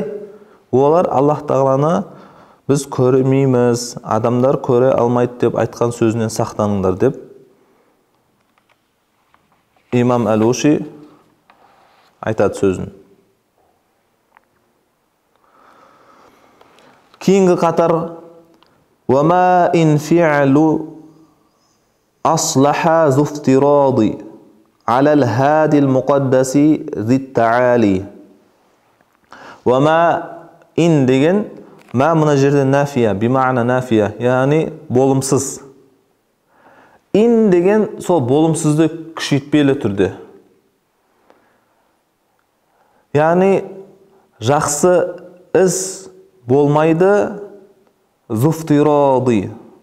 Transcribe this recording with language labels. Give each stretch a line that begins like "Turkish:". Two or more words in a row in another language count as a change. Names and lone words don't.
Kazakh: Олар Аллах тағаланы біз көрмейміз, адамдар көре алмайды деп айтқан сөзінен сақтаныңдар деп имам Әл-Уши айтады сөзін.
Arabic: Кейінгі қатар وَمَا إِنْ فِعْلُ أَصْلَحَ زُفْتِرَاضِ عَلَى الْهَادِ الْمُقَدَّسِ ذِي التَّعَالِ وَمَا إِنْ
Kazakh: деген ма мына жерде нафия, бимағна нафия, яғни болымсыз. Ин деген сол болымсызды күшейтпелі түрде. Яғни жақсы іс болмайды, зуфтирады.